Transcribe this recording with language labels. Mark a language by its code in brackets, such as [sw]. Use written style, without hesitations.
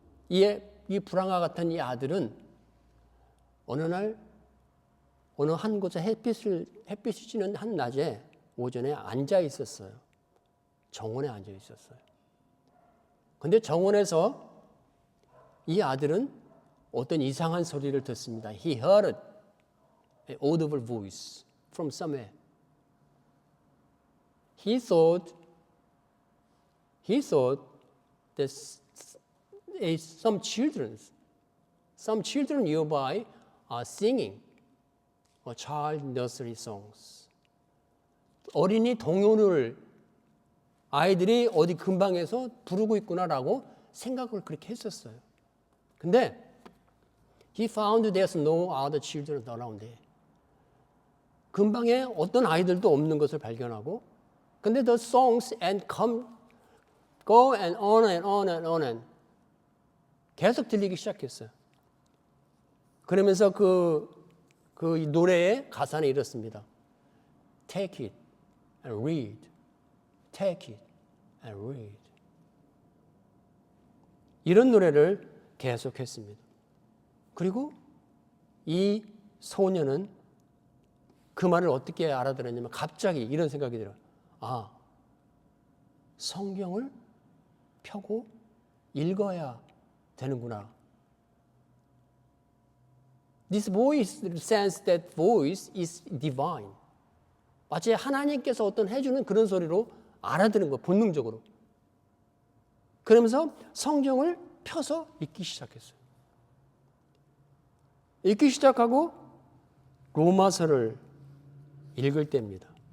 [ko] 이 불황과 같은 이 아들은 어느 날 어느 한 곳에 햇빛이 지는 한 낮에 오전에 앉아 있었어요. 정원에 앉아 있었어요. 그런데 정원에서 이 아들은 어떤 이상한 소리를 듣습니다. [en] He heard an audible voice from somewhere. He thought that some children nearby are singing child nursery songs. [ko] 어린이 동요를 아이들이 어디 근방에서 부르고 있구나라고 생각을 그렇게 했었어요. 근데 [en] he found there's no other children around there. [ko] 근방에 어떤 아이들도 없는 것을 발견하고 근데 [en] the songs go and on and [ko] on and on and 계속 들리기 시작했어요. 그러면서 그 노래의 가사는 이렇습니다. [en] Take it and read. Take it and read. [ko] 이런 노래를 계속했습니다. 그리고 이 소녀는 그 말을 어떻게 알아들었냐면 갑자기 이런 생각이 들어요. 성경을 펴고 읽어야 되는구나. [en] This voice sense that voice is divine. [ko] 마치 하나님께서 어떤 해주는 그런 소리로 알아듣는 거 본능적으로. 그러면서 성경을 펴서 읽기 시작했어요. 읽기 시작하고 로마서를 읽을 때입니다.